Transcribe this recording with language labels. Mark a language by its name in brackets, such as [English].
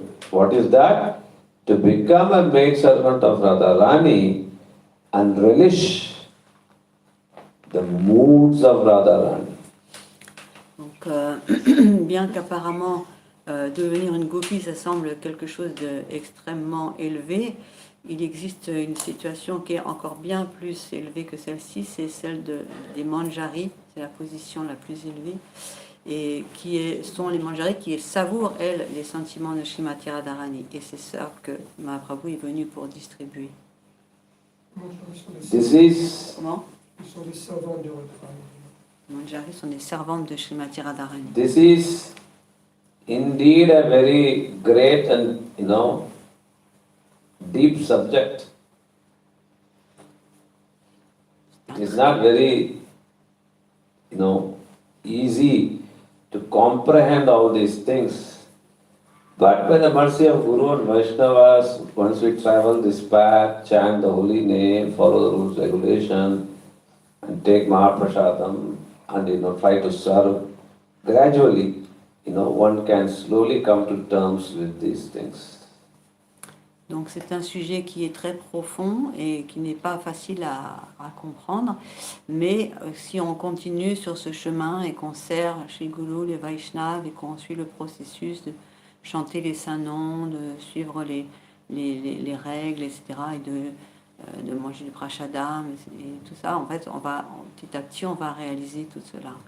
[English] What is that? To become a maidservant of Radharani and relish the moods of Radharani. [French] Donc, bien qu'apparemment devenir une gopi, ça semble quelque chose d'extrêmement élevé, il existe une situation qui est encore bien plus élevée que celle-ci, c'est celle des manjaris, c'est la position la plus élevée, et sont les manjaris qui savourent, elles, les sentiments de Srimati Radharani. Et c'est ça que Mahaprabhu est venu pour distribuer. Comment? Ils sont des servantes de Radharani. Les manjaris sont des servantes de Srimati Radharani. [English] This is indeed a very great and, deep subject. It is not very, easy to comprehend all these things. But by the mercy of Guru and Vaishnavas, once we travel this path, chant the holy name, follow the rules, regulation, and take Mahaprasadam, and try to serve, gradually, one can slowly come to terms with these things. [French] Donc c'est un sujet qui est très profond et qui n'est pas facile à comprendre, mais si on continue sur ce chemin et qu'on sert chez Guru, les Vaishnavas, et qu'on suit le processus de chanter les saints noms, de suivre les règles, etc., et de manger du prashadam et tout ça, en fait, petit à petit, on va réaliser tout cela.